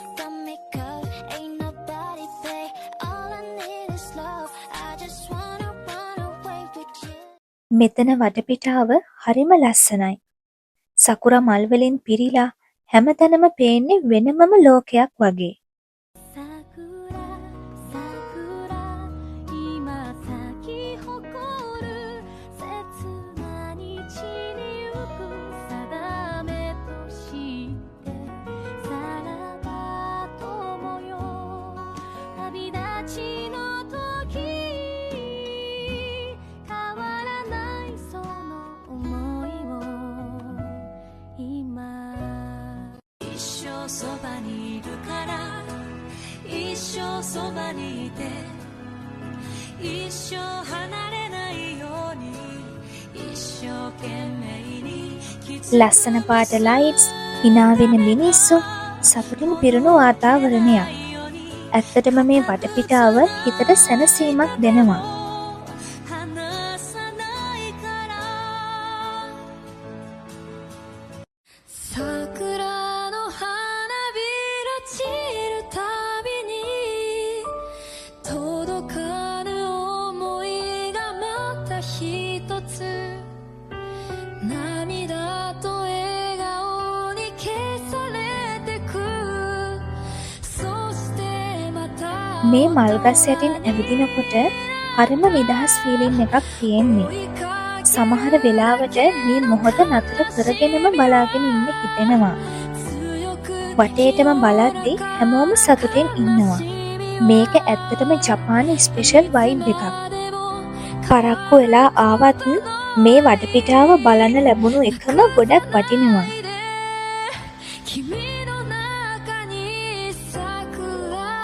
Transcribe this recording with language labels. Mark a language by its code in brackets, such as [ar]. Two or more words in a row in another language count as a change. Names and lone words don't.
[si] මෙතන වටපිටාව හරිම ලස්සනයි. සකුර මල් වලින් පිරීලා හැමතැනම පේන්නේ වෙනමම ලෝකයක් වගේ. [ja] 桜今咲き誇る切な日に浮く定めとしてさらば友よ旅立ちの時変わらないその想いを今一生そばにいるから一生そばにいて一生離れないように一生懸命に [si] ලස්සන පාට ලයිට්ස්, hina වෙන මිනිස්සු, සතුටින් පිරුණු වාතාවරණයක්. ඇත්තටම මේ වටපිටාව හිතට සැනසීමක් දෙනවා. [ja] 離さないから桜の花びら散るたびに届かぬ想いがまた一つ涙と笑顔に消されてくそしてまた [si] මේ මල්ගස් යටින් ඇවිදිනකොට හරිම නිදහස් ෆීලින් එකක් තියෙන්නේ. සමහර වෙලාවට මේ මොහොත නතර කරගෙනම බලාගෙන ඉන්න හිතෙනවා. වටේටම බලද්දි හැමෝම සතුටින් ඉන්නවා. මේක ඇත්තටම ජපානයේ [en] special vibe [si] එකක්. පරක්කු වෙලා ආවත් මේ වටපිටාව බලන්න ලැබුණු එකම ගොඩක් වටිනවා. [ja] 君の中に桜